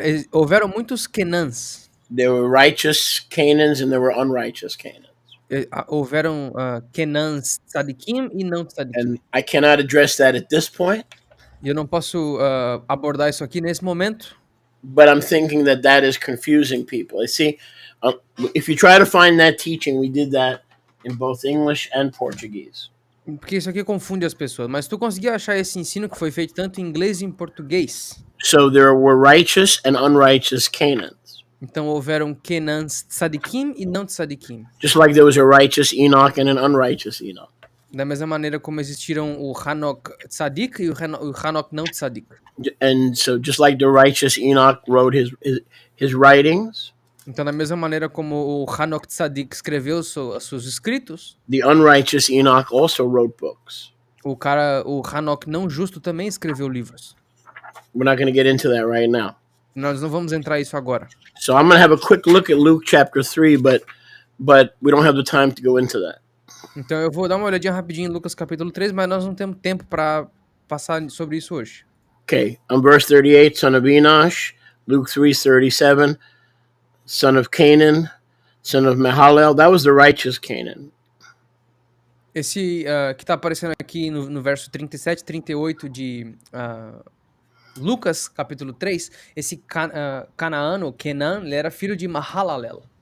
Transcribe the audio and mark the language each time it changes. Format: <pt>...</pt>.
<pt>Houveram muitos Kenans.</pt> <en>There were righteous Canaans and there were unrighteous Canaans.</en> <pt>Houveram Kenans tzadikim e não tzadikim.</pt> <en>And I cannot address that at this point.</en> <pt>E eu não posso abordar isso aqui nesse momento.</pt> <en>But I'm thinking that is confusing people. I see, if you try to find that teaching, we did that in both English and Portuguese.</en> <pt>Porque isso aqui confunde as pessoas. Mas tu conseguiu achar esse ensino que foi feito tanto em inglês e em português?</pt> <en>So there were righteous and unrighteous Canaans.</en> <pt>Então houveram Kenans tzadikim e não tzadikim.</pt> <en>Just like there was a righteous Enoch and an unrighteous Enoch.</en> <pt>Da mesma maneira como existiram o Hanok tzadik e o Hanok não tzadik.</pt> <en>And so just like the righteous Enoch wrote his writings.</en> <pt>Então da mesma maneira como o Hanok tzadik escreveu seus escritos.</pt> <en>The unrighteous Enoch also wrote books.</en> <pt>O Hanok não justo também escreveu livros.</pt> <en>We're not going to get into that right now.</en> <pt>Nós não vamos entrar nisso agora.</pt> <en>So I'm going to have a quick look at Luke chapter 3, but we don't have the time to go into that.</en> <pt>Então eu vou dar uma olhadinha rapidinho em Lucas capítulo 3, mas nós não temos tempo para passar sobre isso hoje.</pt> <en>Okay, on verse 38, son of Enosh, Luke 3:37, son of Canaan, son of Mahalalel, that was the righteous Canaan.</en> <pt>Esse que está aparecendo aqui no verso 37, 38 de Lucas capítulo 3, esse Canaano, Kenan, ele era filho de Mahalalel.</pt>